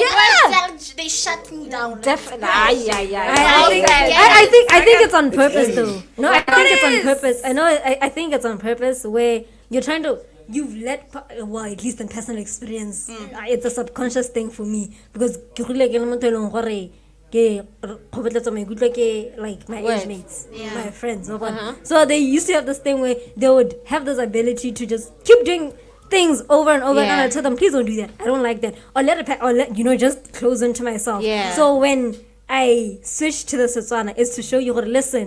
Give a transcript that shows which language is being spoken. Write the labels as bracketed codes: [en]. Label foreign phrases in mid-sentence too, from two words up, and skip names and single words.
[en] Yeah. words they shut me down. Definitely. I Yeah. think it's on purpose though. No, I think it's on is. purpose. I think it's on purpose where you're trying to well, at least in personal experience, it's a subconscious thing for me because [tn] ke rile ke le motho e leng gore ke kgobetletsa maikutlo [en] ke like my age mates, my friends. So they used to have this thing where they would have this ability to just keep doing things over and over, and I tell them, please don't do that. I don't like that. Or let it just close into myself. Yeah. So when I switched to the Setswana, is to show you, listen,